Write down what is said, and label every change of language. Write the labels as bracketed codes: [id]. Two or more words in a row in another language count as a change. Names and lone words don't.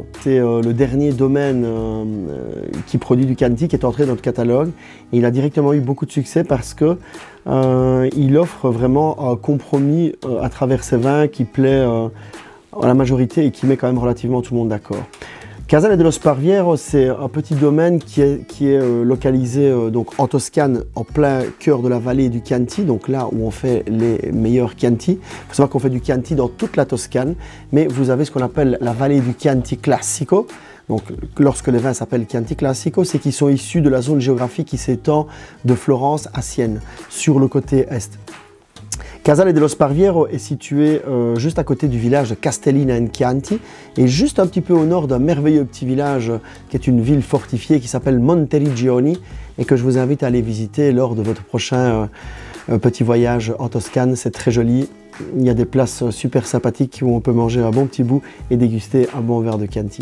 [fr] C'est le dernier domaine qui produit du Chianti qui est entré dans notre catalogue. Et il a directement eu beaucoup de succès parce que il offre vraiment un compromis à travers ses vins qui plaît à la majorité et qui met quand même relativement tout le monde d'accord. Casale dello Sparviero, c'est un petit domaine qui est localisé donc en Toscane, en plein cœur de la vallée du Chianti, donc là où on fait les meilleurs Chianti. Il faut savoir qu'on fait du Chianti dans toute la Toscane, mais vous avez ce qu'on appelle la vallée du Chianti Classico. Donc lorsque les vins s'appellent Chianti Classico, c'est qu'ils sont issus de la zone géographique qui s'étend de Florence à Sienne, sur le côté est. Casale dello Sparviero est situé juste à côté du village de Castellina in Chianti et juste un petit peu au nord d'un merveilleux petit village qui est une ville fortifiée qui s'appelle Monteriggioni et que je vous invite à aller visiter lors de votre prochain petit voyage en Toscane. C'est très joli, il y a des places super sympathiques où on peut manger un bon petit bout et déguster un bon verre de Chianti.